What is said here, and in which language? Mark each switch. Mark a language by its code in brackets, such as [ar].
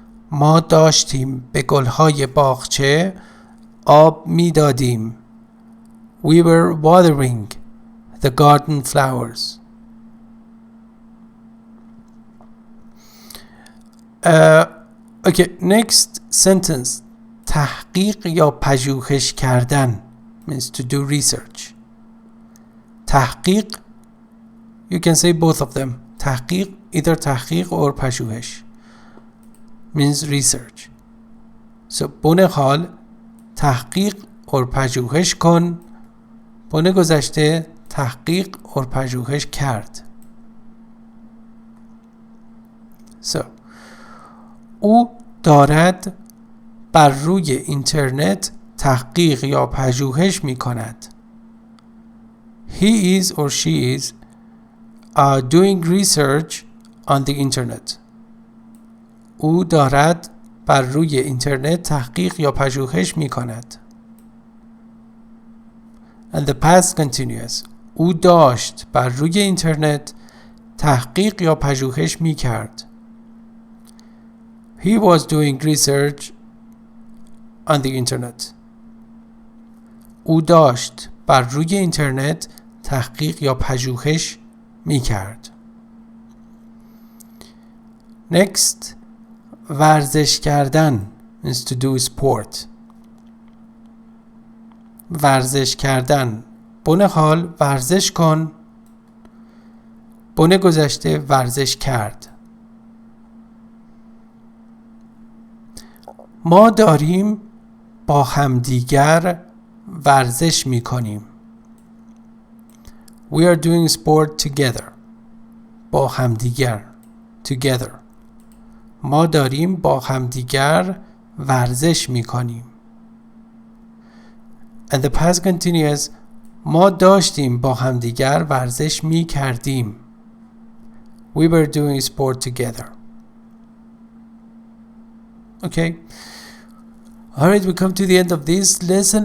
[fa] ما داشتیم به گلهای باغچه آب می دادیم. [en] We were watering the garden flowers. Okay, next sentence. تحقیق یا پژوهش کردن means to do research. تحقیق, you can say both of them. تحقیق, either تحقیق or پژوهش means research. [fa] So بن حال تحقیق اور پژوهش کن. بن گذشته تحقیق اور پژوهش کرد. So او دارد بر روی اینترنت تحقیق یا پژوهش می کند. [en] He is or she is doing research on the internet. [fa] او دارد بر روی اینترنت تحقیق یا پژوهش می کند. [en] And the past continuous. [fa] او داشت بر روی اینترنت تحقیق یا پژوهش می کرد. [en] He was doing research on the internet. [fa] او داشت بر روی اینترنت تحقیق یا پژوهش می کرد. [en] Next, ورزش کردن means to do sport. [fa] ورزش کردن. بن حال ورزش کن. بن گذشته ورزش کرد. ما داریم با همدیگر ورزش می کنیم. [en] We are doing sport together. [fa] با همدیگر. Together. ما داریم با همدیگر ورزش می کنیم. [en] And the past continuous. [fa] ما داشتیم با همدیگر ورزش می کردیم. [en] We were doing sport together. Okay. Alright, we come to the end of this lesson.